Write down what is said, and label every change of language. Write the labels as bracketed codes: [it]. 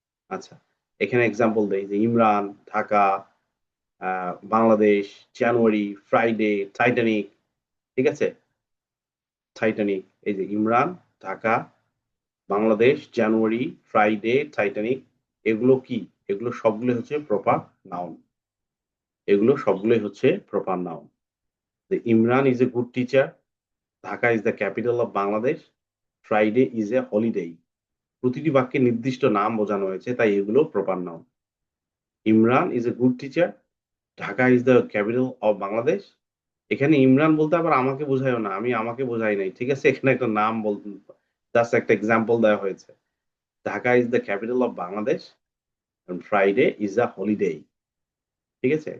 [bn] আচ্ছা, এখানে এক্সাম্পল দেই যে ইমরান, ঢাকা, বাংলাদেশ, জানুয়ারি, ফ্রাইডে, টাইটানিক। ঠিক আছে? টাইটানিক, এই যে ইমরান, ঢাকা, বাংলাদেশ, জানুয়ারি, ফ্রাইডে, টাইটানিক, এগুলো কি, এগুলো সবগুলো হচ্ছে প্রপার নাউন, এগুলো সবগুলোই হচ্ছে proper noun. [en] The Imran is a good teacher. Dhaka is the capital of Bangladesh. Friday is a holiday. [bn] প্রতিটি বাক্যে নির্দিষ্ট নাম বোঝানো হয়েছে, তাই এগুলো proper noun. [en] Imran is a good teacher, Dhaka is the capital of Bangladesh. [bn] এখানে ইমরান বলতে আবার আমাকে বোঝায়ও না, আমি আমাকে বোঝাই নাই। ঠিক আছে? এখানে একটা নাম বলতে, জাস্ট একটা এক্সাম্পল দেওয়া হয়েছে। [en] Dhaka is the capital of Bangladesh, Friday is a holiday. [bn] ঠিক আছে?